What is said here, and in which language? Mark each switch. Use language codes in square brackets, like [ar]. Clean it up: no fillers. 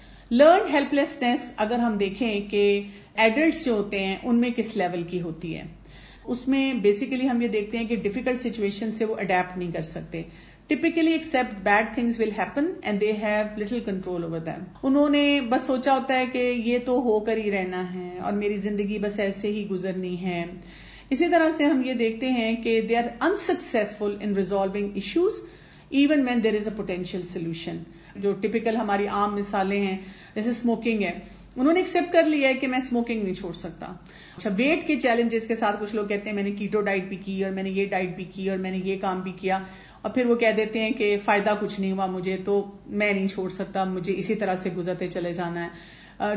[ur] Learn ہیلپلیسنس اگر ہم دیکھیں کہ ایڈلٹس جو ہوتے ہیں ان میں کس لیول کی ہوتی ہے، اس میں بیسیکلی ہم یہ دیکھتے ہیں کہ ڈیفیکلٹ سچویشن سے وہ اڈیپٹ نہیں کر سکتے. [en] Typically expect bad things will happen and they have little control over them. [ur] انہوں نے بس سوچا ہوتا ہے کہ یہ تو ہو کر ہی رہنا ہے اور میری زندگی بس ایسے ہی گزرنی ہے. اسی طرح سے ہم یہ دیکھتے ہیں کہ [en] They are unsuccessful in resolving issues even when there is a potential solution. [ur] جو ٹپیکل ہماری عام مثالیں ہیں جیسے اسموکنگ ہے، انہوں نے ایکسپٹ کر لیا ہے کہ میں اسموکنگ نہیں چھوڑ سکتا. اچھا، ویٹ کے چیلنجز کے ساتھ کچھ لوگ کہتے ہیں میں نے کیٹو ڈائٹ بھی کی اور میں نے یہ ڈائٹ بھی کی اور میں نے یہ کام بھی کیا، اور پھر وہ کہہ دیتے ہیں کہ فائدہ کچھ نہیں ہوا مجھے، تو میں نہیں چھوڑ سکتا، مجھے اسی طرح سے گزرتے چلے جانا ہے.